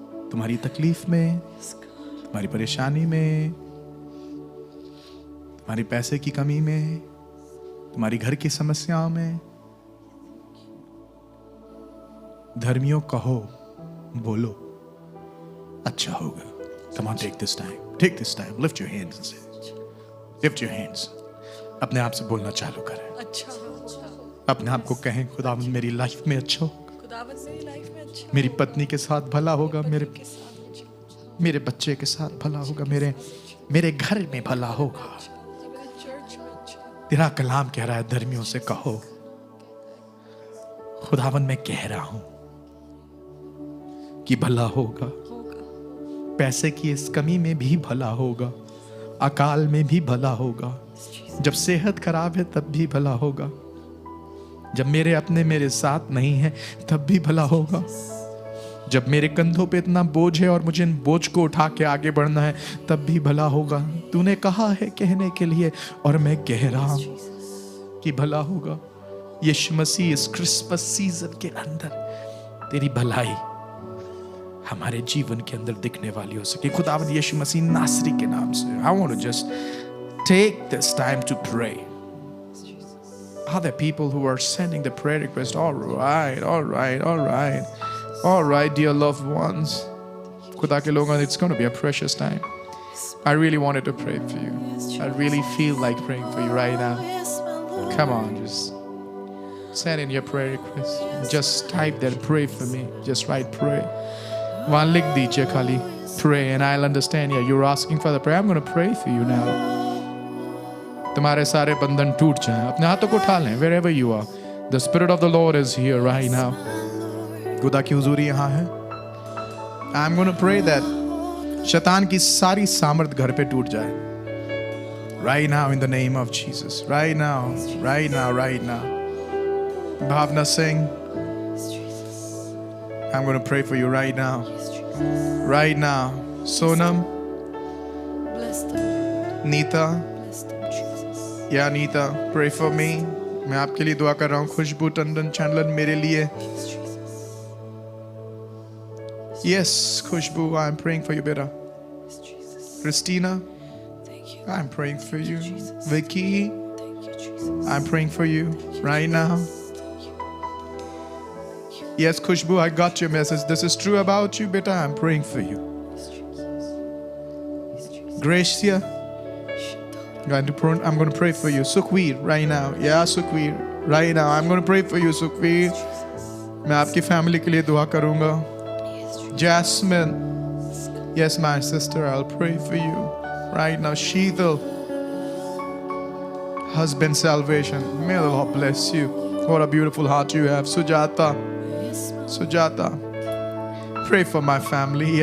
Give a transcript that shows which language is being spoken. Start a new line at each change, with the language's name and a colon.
Hindi: तुम्हारी तकलीफ में, तुम्हारी परेशानी में, तुम्हारी पैसे की कमी में, तुम्हारी घर की समस्याओं में, धर्मियों कहो, बोलो अच्छा होगा।
English: Come on, take this time. Take this time. Lift your hands and say, lift your hands.
Hindi: अपने आप से बोलना चालू करें। अच्छा होगा। अपने आप को कहें, खुदावंद मेरी लाइफ में अच्छा होगा, खुदावंद मेरी लाइफ में अच्छा मेरी पत्नी के साथ भला होगा, मेरे के साथ अच्छा, मेरे बच्चे के साथ भला होगा, मेरे घर में भला होगा। मेरे चर्च में अच्छा। तेरा कलाम कह रहा है धर्मियों से कहो, खुदावंद मैं कह रहा हूं कि भला होगा। पैसे की इस कमी में भी भला होगा, अकाल में भी भला होगा, जब सेहत खराब है तब भी भला होगा, जब मेरे अपने मेरे साथ नहीं है तब भी भला होगा, जब मेरे कंधों पे इतना बोझ है और मुझे इन बोझ को उठा के आगे बढ़ना है तब भी भला होगा। तूने कहा है कहने के लिए और मैं कह रहा हूं कि भला होगा। यीशु मसीह इस क्रिसमस सीजन के अंदर तेरी भलाई हमारे जीवन के अंदर दिखने वाली हो सके। खुदावंद यीशु मसीह नासरी के नाम से
English: I want to just take this time to pray. Are there people who are sending the prayer request? All right, all right, all right, all right, dear loved ones.
Hindi: खुदा के लोगों,
English: it's going to be a precious time. I really wanted to pray for you. I really feel like praying for you right now. Come on, just send in your prayer request. Just type there, pray for me. Just write pray.
Hindi: वहाँ लिख दीजिए खाली
English: pray and I'll understand. Yeah, you're asking for the prayer. I'm going to pray for you now.
Hindi: तुम्हारे सारे बंधन टूट जाएं। अपने हाथों को उठा लें
English: wherever you are. The Spirit of the Lord is here right now.
Hindi: खुदा की हुजूरी यहाँ है.
English: I'm going to pray that
Hindi: शैतान की सारी सामर्थ घर पे टूट जाए.
English: Right now in the name of Jesus. Right now. Right now. Right now. Bhavna Singh, I'm going to pray for you right now. Right now. Sonam, Bless them. Neeta, Bless them, Jesus. या Neeta, pray for me.
Hindi: मैं आपके लिए दुआ कर रहा हूँ. खुशबू टंडन चैनलन मेरे लिए.
English: Yes, Jesus. Yes, Khushbu, I'm praying for you, beta. Yes, Jesus. Christina, Thank you. I'm praying for you. Jesus. Vicky, Thank you, Jesus. I'm praying for you right now. Yes, Khushbu, I got your message. This is true about you, beta. I'm praying for you. Yes, Jesus. Yes, Jesus. Gracia, I'm going to pray for you. Sukhveer, right now. Yeah, Sukhveer, right now. I'm going to pray for you, Sukhveer.
Hindi: मैं आपकी family के लिए दुआ करूंगा.
English: Yes, Jesus. Jasmine, yes, my sister, I'll pray for you right now. Sheetal, husband salvation. May the Lord bless you. What a beautiful heart you have. Sujata, Sujata, pray for my family.